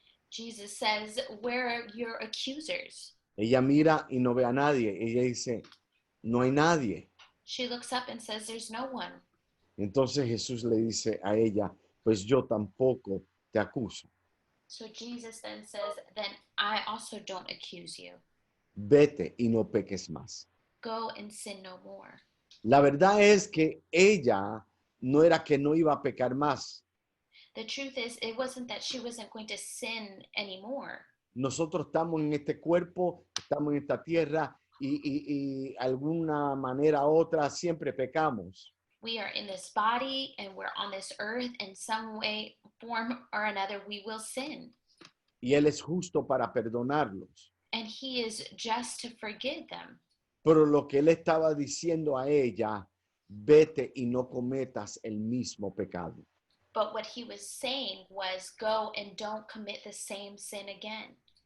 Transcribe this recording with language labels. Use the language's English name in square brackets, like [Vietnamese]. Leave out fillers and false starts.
[English] Jesus says, where are your accusers? [Spanish] Ella mira y no ve a nadie. Ella dice, no hay nadie. [English] She looks up and says, there's no one. [Spanish] Entonces Jesús le dice a ella, pues yo tampoco te acuso. [English] So Jesus then says, then I also don't accuse you. [Spanish] Vete y no peques más. [English] Go and sin no more. [Spanish] La verdad es que ella no era que no iba a pecar más. [English] The truth is, it wasn't that she wasn't going to sin anymore. [Spanish] Nosotros estamos en este cuerpo, estamos en esta tierra y alguna manera u otra siempre pecamos. [English] We are in this body and we're on this earth, in some way, form or another, we will sin. [Spanish] Y Él es justo para perdonarlos. [English] And he is just to forgive them. [Spanish] Pero lo que Él estaba diciendo a ella, vete y no cometas el mismo pecado. [English] But what he was saying was, go and don't commit the same sin again.